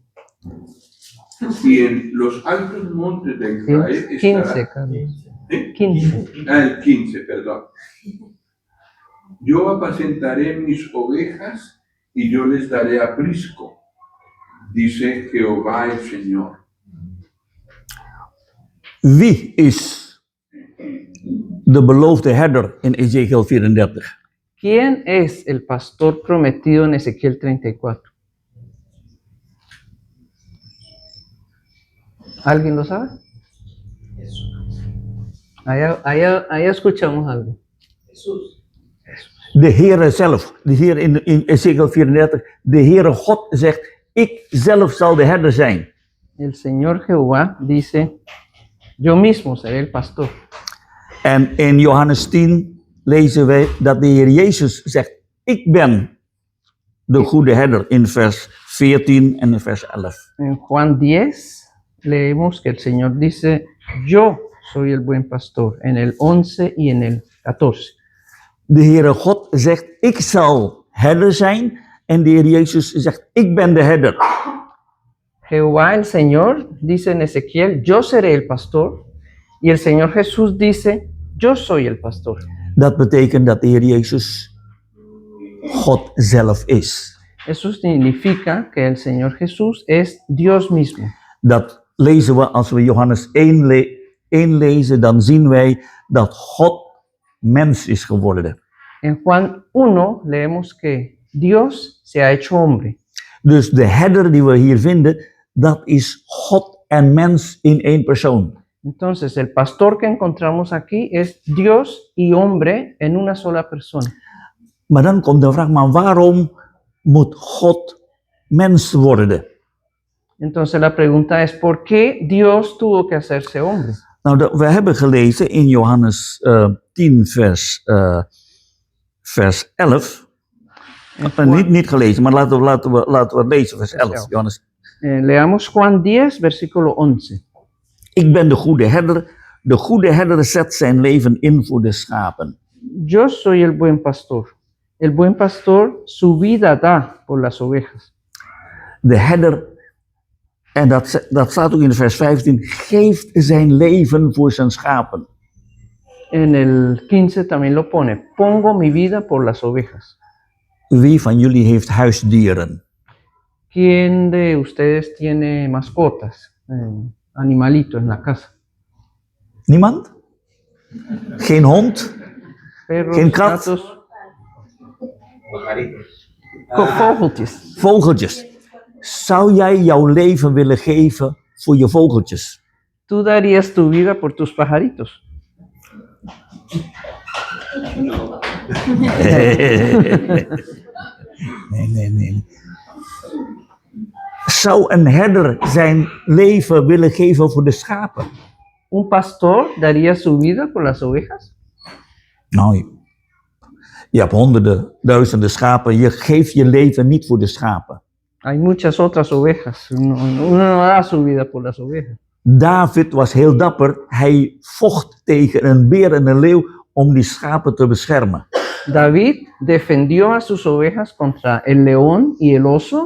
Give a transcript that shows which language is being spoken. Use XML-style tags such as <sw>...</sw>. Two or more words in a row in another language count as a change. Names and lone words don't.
<es>y en los altos montes de Israel 15, estará. Carlos. ¿Eh? 15. El 15, perdón. Yo apacentaré mis ovejas y yo les daré aprisco, dice Jehová el Señor.</es> <nl>Wie is de beloofde herder in Ezekiel 34?</nl> <es>¿Quién es el pastor prometido en Ezequiel 34? ¿Alguien lo sabe? Allá escuchamos algo.</es> <nl>De Heere zelf, de Heer in Ezekiel 34, de Heere God zegt, ik zelf zal de herder zijn.</nl> <es>El Señor Jehová dice, yo mismo seré el pastor.</es> <nl>En in Johannes 10 lezen wij dat de Heer Jezus zegt, ik ben de goede herder in vers 14 en in vers 11.</nl> <es>En Juan 10 leemos que el Señor dice, yo soy el buen pastor, en el 11 y en el 14.</es> <nl>De Heere God zegt, ik zal herder zijn. En de Heer Jezus zegt, ik ben de herder.</nl> <es>Jehová el Señor dice en Ezequiel, yo seré el pastor. Y el Señor Jesús dice, yo soy el pastor.</es> <nl>Dat betekent dat de Heer Jezus God zelf is.</nl> <es>Eso significa que el Señor Jesús es Dios mismo.</es> <nl>Dat lezen we als we Johannes 1 lezen, dan zien wij dat God mens is geworden.</nl> <es>En Juan 1 leemos que Dios se ha hecho hombre.</es> <nl>Dus de herder die we hier vinden, dat is God en mens in één persoon.</nl> <es>Entonces, el pastor que encontramos aquí es Dios y hombre en una sola persona.</es> <nl>Maar dan komt de vraag, maar waarom moet God mens worden?</nl> <es>Entonces, la pregunta es, ¿por qué Dios tuvo que hacerse hombre?</es> <nl>Nou, we hebben gelezen in Johannes 10 vers 11. Niet gelezen, maar laten we het lezen, vers 11. Johannes.</nl> <es>Leamos Juan 10, versículo 11.</es> <nl>Ik ben de goede herder. De goede herder zet zijn leven in voor de schapen.</nl> <es>Yo soy el buen pastor. El buen pastor su vida da por las ovejas.</es> <nl>De herder, en dat staat ook in vers 15, geeft zijn leven voor zijn schapen.</nl> <es>En el 15 también lo pone, pongo mi vida por las ovejas.</es> <nl>Wie van jullie heeft huisdieren?</nl> <es>¿Quién de ustedes tiene mascotas, animalitos en la casa?</es> <nl>Niemand? Geen hond?</nl> <es>Perros,</es> <nl>Geen kat?</nl> <es>gatos, vogeltjes.</es> <nl>Vogeltjes. Zou jij jouw leven willen geven voor je vogeltjes?</nl> <es>¿Tú darías tu vida por tus pajaritos?</es> <nl>Nee. Zou een herder zijn leven willen geven voor de schapen?</nl> <es>¿Un pastor daría su vida por las ovejas?</es> <nl>Nou, je hebt honderden, duizenden schapen. Je geeft je leven niet voor de schapen.</nl> <es>Hay muchas otras ovejas. Uno no da su vida por las ovejas.</es> <nl>David was heel dapper. Hij vocht tegen een beer en een leeuw om die schapen te beschermen.</nl> <es>David defendió a sus ovejas contra el león y el oso.</es>